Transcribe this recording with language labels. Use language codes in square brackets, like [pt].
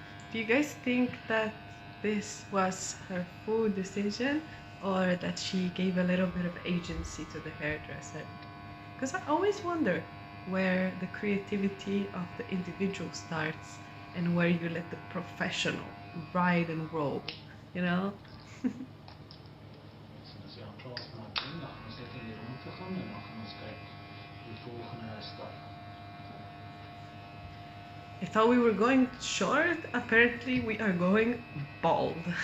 [en] Do you guys think that this was her full decision or that she gave a little bit of agency to the hairdresser? Because I always wonder where the creativity of the individual starts and where you let the professional ride and roll, you know? [af] So as jy aan klaar gemaak het, dan gaan ons net in die rondte gaan en dan gaan ons kyk die volgende stap. [en] I thought we were going short. Apparently, we are going bald.